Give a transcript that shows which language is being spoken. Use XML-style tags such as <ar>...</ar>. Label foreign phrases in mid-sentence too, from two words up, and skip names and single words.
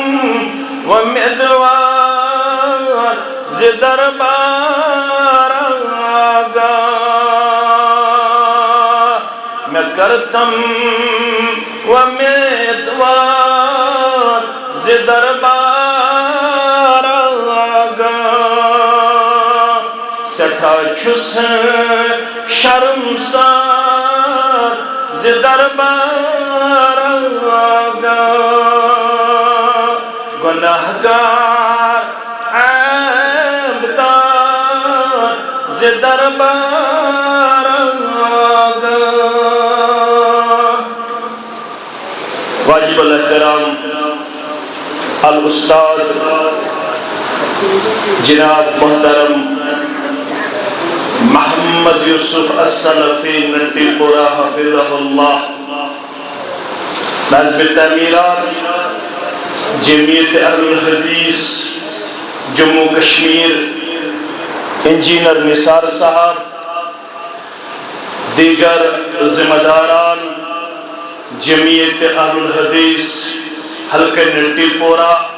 <ks>امیدوار ز دربار آگا میں کرتم امیدوار ز دربار آگا سٹھا چھس شرمسار ز دربار آگا گناہگار عیبدار ز دربار آگا</ks> <ur>واجب الاحترام الاستاذ جناب محترم محمد یوسف السلفی نٹی پورا</ur> <ar>حفظہ اللہ</ar> <ur>نظم تعمیرات جمعیت اہل الحدیث جموں کشمیر انجینئر نثار صاحب دیگر ذمہ داران جمعیت اہل الحدیث حلقہ نٹی پورا</ur>